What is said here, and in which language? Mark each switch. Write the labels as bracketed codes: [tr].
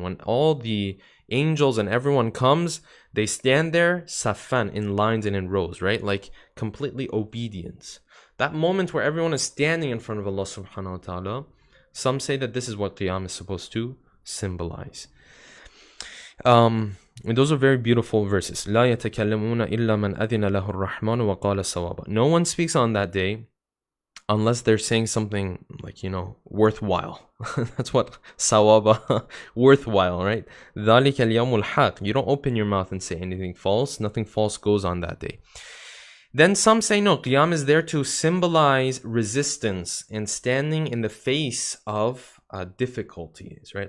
[en] When all the angels and everyone comes, they stand there saffan, in lines and in rows, right? Like, completely obedience. That moment where everyone is standing in front of Allah subhanahu wa ta'ala, some say that this is what qiyam is supposed to symbolize. And those are very beautiful verses. [ar] لا يتكلمون إلا من أذن له الرحمن وقال صوابا. [en] No one speaks on that day unless they're saying something like, worthwhile. That's what sawaba, worthwhile, right? [ar] ذلك اليوم الحق. [en] You don't open your mouth and say anything false. Nothing false goes on that day. Then some say no, qiyam is there to symbolize resistance and standing in the face of difficulties, right?